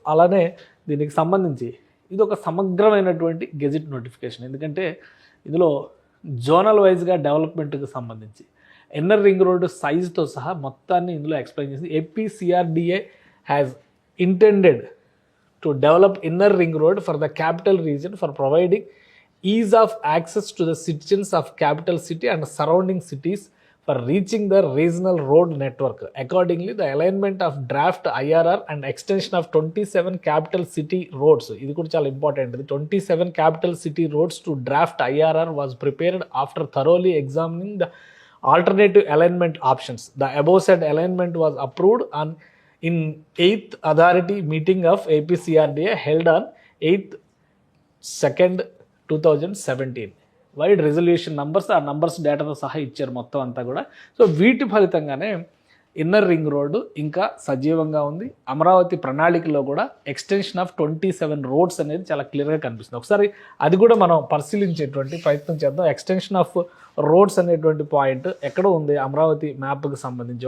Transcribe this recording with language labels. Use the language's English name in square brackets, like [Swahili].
[Telugu] అలానే దీనికి సంబంధించి ఇది ఒక సమగ్రమైనటువంటి గెజిట్ నోటిఫికేషన్, ఎందుకంటే ఇందులో జోనల్ వైజ్గా డెవలప్మెంట్కి సంబంధించి ఇన్నర్ రింగ్ రోడ్డు సైజుతో సహా మొత్తాన్ని ఇందులో ఎక్స్ప్లెయిన్ చేసి [English] APCRDA has intended to develop inner ring road for the capital region for providing ease of access to the citizens of capital city and surrounding cities for reaching the regional road network. Accordingly, the alignment of draft IRR and extension of 27 capital city roads, [Telugu] ఇది కూడా చాలా important, [English] 27 capital city roads to draft IRR was prepared after thoroughly examining the alternative alignment options. The above said alignment was approved in 8th authority meeting of APCRDA held on 8th 2nd 2017. [Telugu] Wide resolution numbers, ఆ numbers డేటాతో సహా ఇచ్చారు మొత్తం అంతా కూడా. So వీటి ఫలితంగానే inner ring road ఇంకా సజీవంగా ఉంది. అమరావతి ప్రణాళికలో కూడా ఎక్స్టెన్షన్ ఆఫ్ 27 రోడ్స్ అనేది చాలా క్లియర్గా కనిపిస్తుంది. ఒకసారి అది కూడా మనం పరిశీలించేటువంటి ప్రయత్నం చేద్దాం. ఎక్స్టెన్షన్ ఆఫ్ రోడ్స్ అనేటువంటి పాయింట్ ఎక్కడ ఉంది అమరావతి మ్యాప్కి సంబంధించి?